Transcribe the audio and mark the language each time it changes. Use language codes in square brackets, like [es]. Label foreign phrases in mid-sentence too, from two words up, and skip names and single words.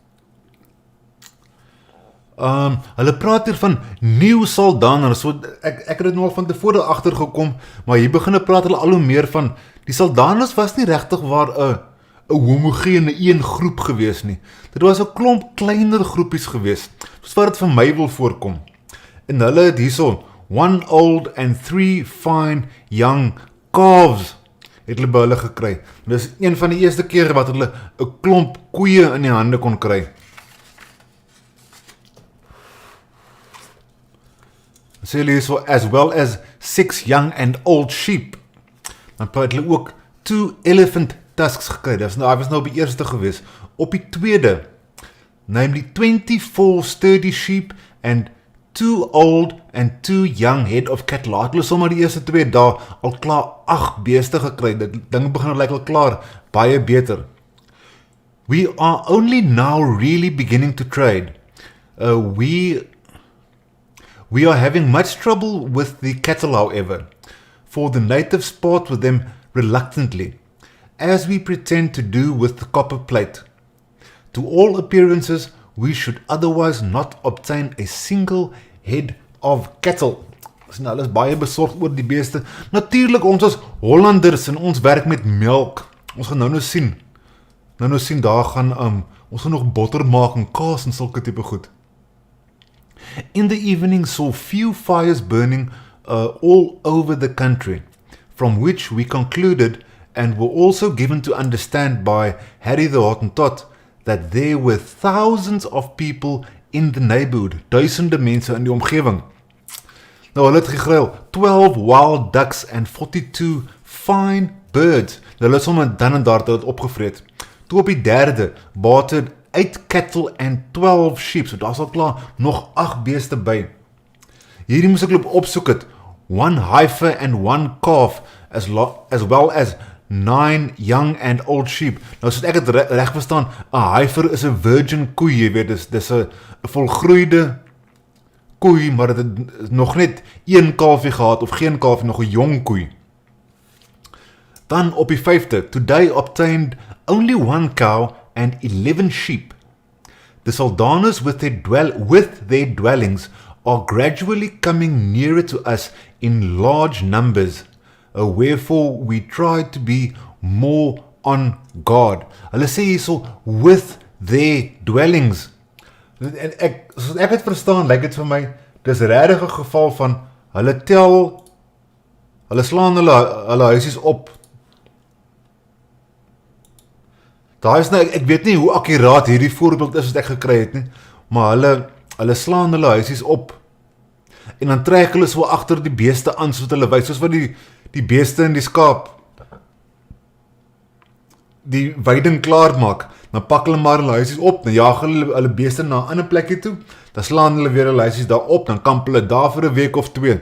[af] Hulle praat hier van Nieuw Saldanha, so ek het dit nou al van tevore agtergekom, maar hier begin praat hulle al hoe meer van, die Saldanhas was nie regtig waar 'n homogene een groep gewees nie. Dit was 'n klomp kleiner groepies gewees, soos wat dit vir my wil voorkom. En hulle het hierso [en] 1 old and 3 fine young calves [af] het hulle by hulle gekry. Dis een van die eerste kere wat hulle 'n klomp koeie in die hande kon kry. Sê hulle hierso, [en] as well as 6 young and old sheep. [af] Dan het hulle ook 2 [en] elephant tusks [af] gekry. Dit was nou op die eerste gewees. Op die tweede, [en] namely 24 sturdy sheep and 2 old and 2 young head of cattle. [af] Laat hulle sommer die eerste 2 dae al klaar 8 beeste gekry. Dit ding begin lyk al klaar baie beter. [en] We are only now really beginning to trade. We are having much trouble with the cattle, however, for the natives part with them reluctantly, as we pretend to do with the copper plate. To all appearances, we should otherwise not obtain a single head of cattle. [af] Nou, hulle is baie besorgd oor die beeste. Natuurlik, ons as Hollanders en ons werk met melk. Ons gaan nou sien. Nou sien, daar gaan, ons gaan nog botter maak en kaas en sulke tipe goed. [en] In the evening saw few fires burning all over the country, from which we concluded and were also given to understand by Harry the Hottentot that there were thousands of people in the neighborhood, [af] duisende mense in die omgewing. Nou hulle het gegryl, [en] 12 wild ducks and 42 fine birds. [af] Nou hulle het sommer dan en daar het opgevreet. Toe op die derde, bate [en] 8 cattle and 12 sheep, [af] so daar is al klaar nog 8 beeste by. Hierdie moes ek opsoek het, [en] 1 heifer and 1 calf, as well as 9 young and old sheep. [af] Nou soos ek het reg verstaan, 'n heifer is 'n virgin koei, jy weet, dis 'n volgroeide koei, maar dit het nog net 1 kalfie gehad, of geen kalfie, nog 'n jong koei. Dan op die 5de, [en] today obtained only 1 cow and 11 sheep. The Saldanus with their dwellings are gradually coming nearer to us in large numbers, wherefore we try to be more on guard. [af] Hulle sê hierso, [en] with their dwellings. [af] En soos ek het verstaan, lyk dit vir my, dis regtig 'n geval van, hulle slaan hulle huisies op. Daar is nou, ek weet nie hoe akkuraat hierdie voorbeeld is wat ek gekry het nie, maar hulle slaan hulle huisies op, en dan trek hulle so agter die beeste aan, soos hulle wys, soos wat die beeste en die skaap, die weiding klaar maak, dan pak hulle maar hulle huisies op, dan jaag hulle beeste na 'n ander plekkie toe, dan slaan hulle weer hulle huisies daar op, dan kamp hulle daar vir 'n week of 2.